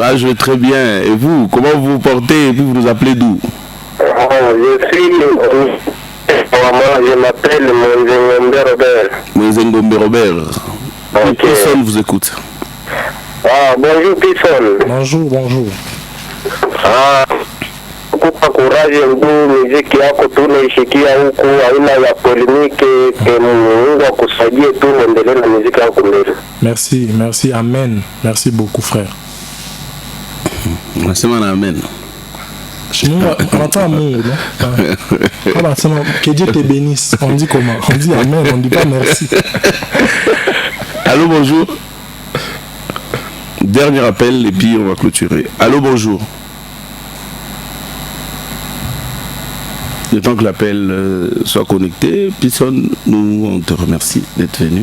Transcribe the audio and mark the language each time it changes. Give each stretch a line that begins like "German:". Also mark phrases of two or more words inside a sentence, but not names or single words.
French: Ah, je vais très bien. Et vous, comment vous vous portez? Et vous nous appelez d'où? Je m'appelle Moïse Robert. Ok. Personne vous écoute. Bonjour, Pisson. Bonjour.
Swahili: Kupa courage ndu muziki yako tunaishikia huku, aina ya polemike, Mungu akusaidie tu uendelee na muziki yako mbele.
French: Merci, amen. Merci beaucoup, frère.
Swahili: Nasema na amen.
French: On entend Mungu, non? Que Dieu te bénisse. On dit comment? On dit amen, on dit pas merci. Allô, bonjour. Dernier appel et puis on va clôturer. Allô, bonjour. Le temps que l'appel soit connecté, Pisson, on te remercie d'être venu.